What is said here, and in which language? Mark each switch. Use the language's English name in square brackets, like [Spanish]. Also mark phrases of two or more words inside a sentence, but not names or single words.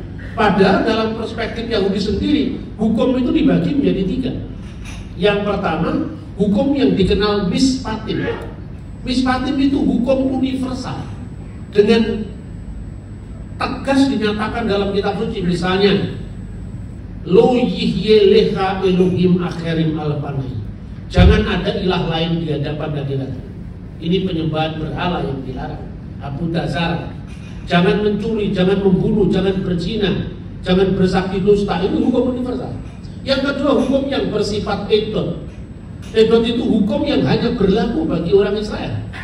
[Indonesian] Padahal dalam perspektif Yahudi sendiri, hukum itu dibagi menjadi 3. Yang pertama, hukum yang dikenal mispatim. Mispatim itu hukum universal. Dengan tegas dinyatakan dalam kitab suci, misalnya [Hebrew] לא יהיה לך אלוהים אחרים על פני. [Indonesian] Jangan ada ilah lain di hadapan hadiratku. Ini penyembahan berhala yang dilarang. [Hebrew] עבודה זרה. [Indonesian] Jangan mencuri, jangan membunuh, jangan berzina, jangan bersaksi dusta. Ini hukum universal. Yang kedua, hukum yang bersifat edot. Edot itu hukum yang hanya berlaku bagi orang Israel.